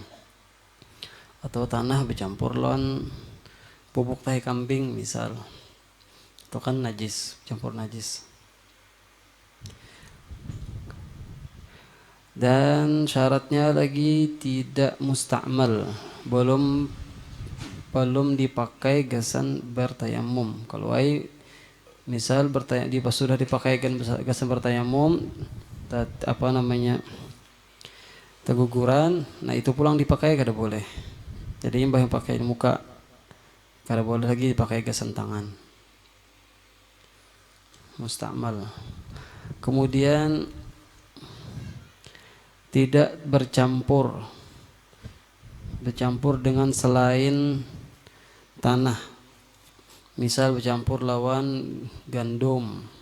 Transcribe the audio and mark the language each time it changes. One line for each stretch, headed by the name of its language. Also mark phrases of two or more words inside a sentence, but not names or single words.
Banjar: Atau tanah bercampur lawan bubuk tahi kambing misal, itu kan najis, campur najis.
Indonesian: Dan syaratnya lagi tidak musta'mal,
Banjar: belum dipakai gasan bertayammum. Kalau misal sudah dipakai gasan bertayammum, teguguran, nah itu pulang dipakai kada boleh. Jadi yang pakai muka kada boleh lagi dipakai gasan tangan,
Indonesian: musta'mal. Kemudian tidak bercampur dengan selain tanah, misal bercampur lawan gandum